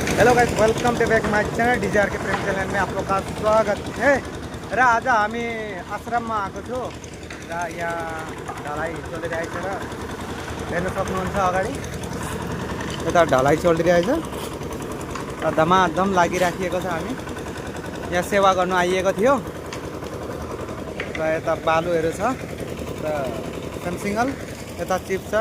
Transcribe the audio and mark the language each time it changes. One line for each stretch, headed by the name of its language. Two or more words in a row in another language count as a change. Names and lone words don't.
English: Hello guys, welcome to back my channel
Hindi: डीजे के प्रेम चैनल में आप लोग का स्वागत है।
Nepali: र आज हामी आश्रममा आएको छु र यहाँ ढलाइ चलिरहेछ र हेर्न सक्नुहुन्छ अगाडि यता ढलाइ चलिरहेछ र धमाधम लागिराखिएको छ। हामी यहाँ सेवा गर्नु आइएको थियो र यता बालुहरू छ र सनसिङ्गल यता चिप छ।